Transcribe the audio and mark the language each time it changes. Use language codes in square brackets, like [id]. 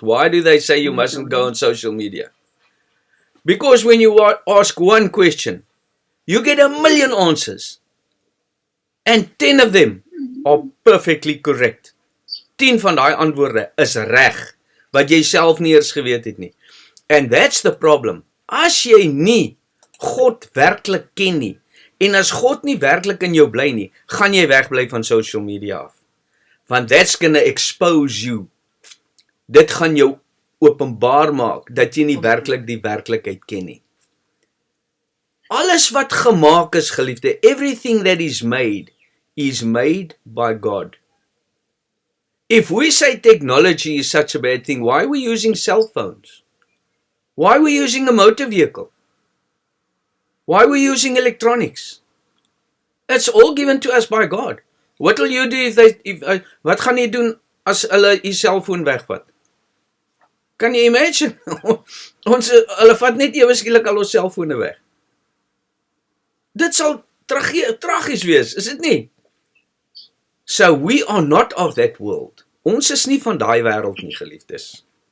[en] Why do they say you mustn't go on social media? Because when you ask one question, you get 1,000,000 answers. And 10 of them are perfectly correct. [af] 10 van die antwoorde is reg, wat jy self nie eers geweet het nie. [en] And that's the problem. [af] As jy nie God werklik ken nie, en as God nie werklik in jou bly nie, gaan jy wegbly van social media af. [en] Want that's gonna expose you. [af] Dit gaan jou openbaar maak, dat jy nie werklik die werklikheid ken nie. Alles wat gemaak is, geliefde, [en] everything that is made by God. If we say technology is such a bad thing, why are we using cell phones? Why are we using a motor vehicle? Why are we using electronics? It's all given to us by God. What will you do [af] wat gaan jy doen as hulle die selfoon wegvat? Kan jy imagine? Hulle vat net ewe skielik al ons selfone weg. Dit sal tragies wees, is dit nie? [en] So we are not of that world. [af] Ons is nie van daai wêreld nie, geliefdes.